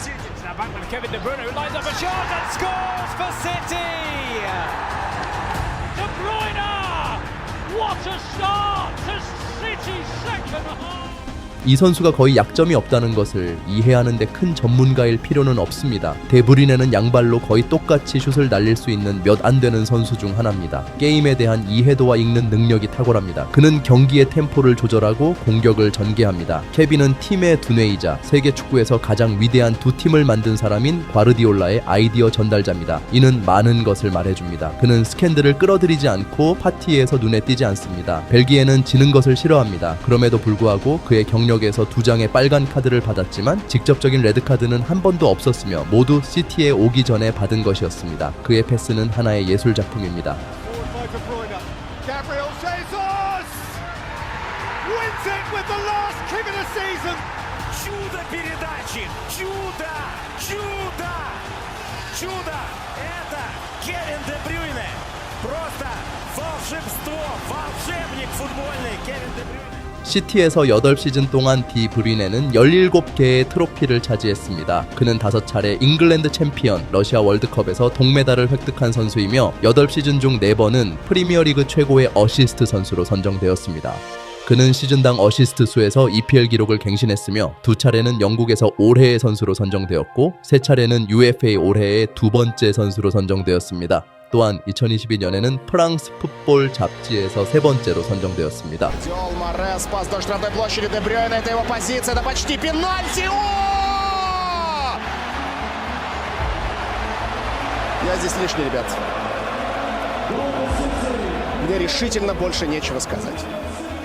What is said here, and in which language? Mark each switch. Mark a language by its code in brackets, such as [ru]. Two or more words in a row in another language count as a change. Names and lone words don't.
[en] Kevin De Bruyne who lines up a shot and scores for City. De Bruyne! What a start to City's second half! [ko] 이 선수가 거의 약점이 없다는 것을 이해하는 데 큰 전문가일 필요는 없습니다. 데브리네는 양발로 거의 똑같이 슛을 날릴 수 있는 몇 안 되는 선수 중 하나입니다. 게임에 대한 이해도와 읽는 능력이 탁월합니다. 그는 경기의 템포를 조절하고 공격을 전개합니다. 케빈은 팀의 두뇌이자 세계 축구에서 가장 위대한 두 팀을 만든 사람인 과르디올라의 아이디어 전달자입니다. 이는 많은 것을 말해줍니다. 그는 스캔들을 끌어들이지 않고 파티에서 눈에 띄지 않습니다. 벨기에는 지는 것을 싫어합니다. 그럼에도 불구하고 그의 경력에서 2장의 빨간 카드를 받았지만 직접적인 레드카드는 한 번도 없었으며 모두 시티에 오기 전에 받은 것이었습니다. 그의 패스는 하나의 예술작품입니다. [en] Forward by De Bruyne. Gabriel Jesus wins it with the last kick of the season. [ru] Чудо передачи! Чудо! Чудо! Чудо! Это Кевин Де Брюйне! Просто волшебство! Волшебник футбольный Кевин Де Брюйне! [ko] 시티에서 8시즌 동안 디 브리네는 17개의 트로피를 차지했습니다. 그는 5차례 잉글랜드 챔피언, 러시아 월드컵에서 동메달을 획득한 선수이며 8시즌 중 4번은 프리미어리그 최고의 어시스트 선수로 선정되었습니다. 그는 시즌당 어시스트 수에서 EPL 기록을 갱신했으며 2차례는 영국에서 올해의 선수로 선정되었고 3차례는 UFA 올해의 2번째 선수로 선정되었습니다. 또한 2022년에는 프랑스 풋볼 잡지에서 3번째로 선정되었습니다. [ru] Диол Морес, пас до штрафной площади Де Брюйне, это его позиция, это почти пенальти. Я здесь лишний, ребят. Мне решительно больше нечего сказать.